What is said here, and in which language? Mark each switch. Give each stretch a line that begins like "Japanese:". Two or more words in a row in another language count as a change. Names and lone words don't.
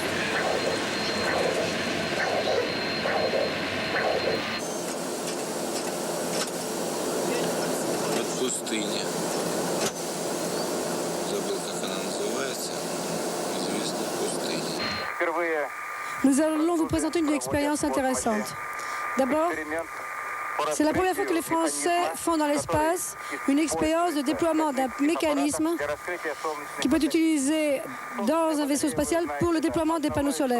Russian: В пустыне. Забыл, как она называется. Известная пустыня. Впервые
French: Nous allons vous présenter une expérience intéressante. D'abord, c'est la première fois que les Français font dans l'espace une expérience de déploiement d'un mécanisme qui peut être utilisé dans un vaisseau spatial pour le déploiement des panneaux solaires.